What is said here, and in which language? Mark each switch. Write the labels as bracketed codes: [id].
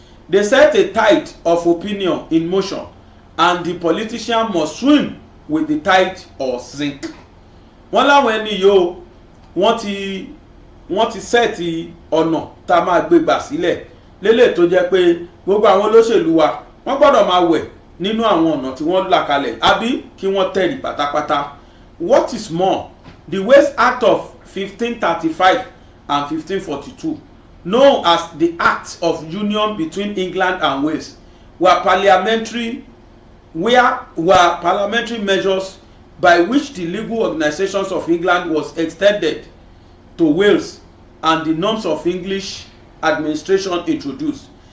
[en] They set a tide of opinion in motion and the politician must swim with the tide or sink. [yo] Wọ́n láwọn ẹni yóò wọ́n ti sẹ́ẹ̀tì ọ̀nà tá a máa gbé gbà sílẹ̀ lélẹ̀ tó jẹ́ pé gbogbo àwọn olóṣèlú wa wọ́n gbọ́dọ̀ máa wẹ̀ nínú àwọn ọ̀nà tí wọ́n là kalẹ̀ àbí kí wọ́n tẹ̀rì pátápátá. [en] What is more, the Wales Act of 1535 and 1542, known as the Act of Union between England and Wales, were parliamentary measures by which the legal organizations of England was extended to Wales and the norms of English administration introduced.